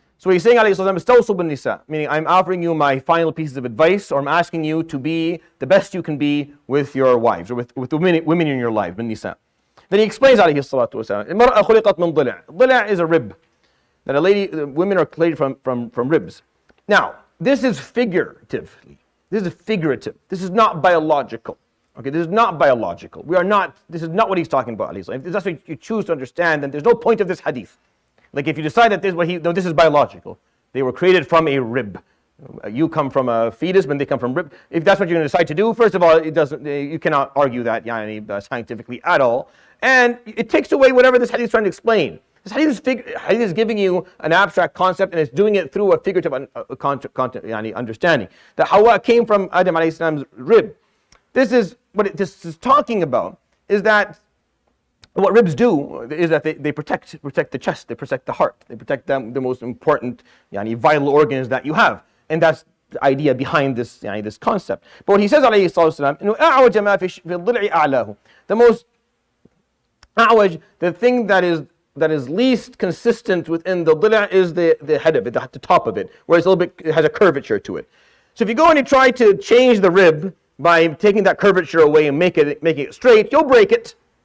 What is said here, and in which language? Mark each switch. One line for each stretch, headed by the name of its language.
English: So he's saying,
Arabic: عليه الصلاة والسلام, استوصوا بالنساء,
English: meaning I'm offering you my final pieces of advice, or I'm asking you to be the best you can be with your wives, or with the women in your life, بالنساء. Then he explains,
Arabic: عليه الصلاة والسلام, المرأة خلقت من ضلع.
English: ضلع is a rib, that women are created from ribs. Now, this is figuratively. This is figurative. This is not biological. Okay, this is not biological. This is not what he's talking about. If that's what you choose to understand, then there's no point of this hadith. Like if you decide that this is biological. They were created from a rib. You come from a fetus, when they come from rib. If that's what you're going to decide to do, first of all, you cannot argue that scientifically at all. And it takes away whatever this hadith is trying to explain. This hadith is giving you an abstract concept, and it's doing it through a figurative understanding. That Hawa came from Adam alayhi salam's rib. This is this is talking about, is that what ribs do is that they protect the chest, they protect the heart, they protect the most important vital organs that you have. And that's the idea behind this this concept. But what he says,
Arabic: عليه الصلاة والسلام, أعوج ما في الضلع أعلاه.
English: The most أعوج, the thing that is least consistent within the ضلع is the head of it, the top of it, where it's it has a curvature to it. So if you go and you try to change the rib by taking that curvature away and making it straight, you'll break it.